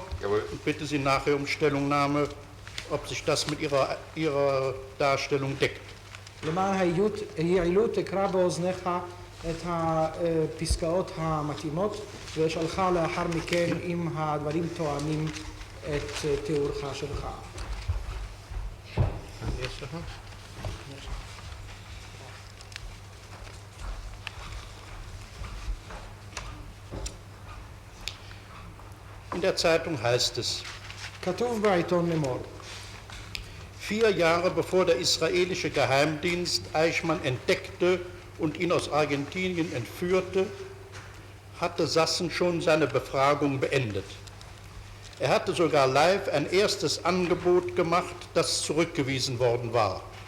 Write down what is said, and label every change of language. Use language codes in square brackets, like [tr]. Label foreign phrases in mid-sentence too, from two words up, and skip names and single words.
[de] Jawohl. Und bitte Sie nachher um Stellungnahme, ob sich das mit Ihrer Darstellung deckt. [he] למען היעילות אקרא באוזניך את הפסקאות המתאימות ואשאלך לאחר מכן אם הדברים תואמים את תיאורך שלך. [de] In der Zeitung heißt es, [he] כתוב בעיתון לאמור, [de] 4 Jahre bevor der israelische Geheimdienst Eichmann entdeckte und ihn aus Argentinien entführte, hatte Sassen schon seine Befragung beendet. Er hatte sogar live ein erstes Angebot gemacht, das zurückgewiesen worden war.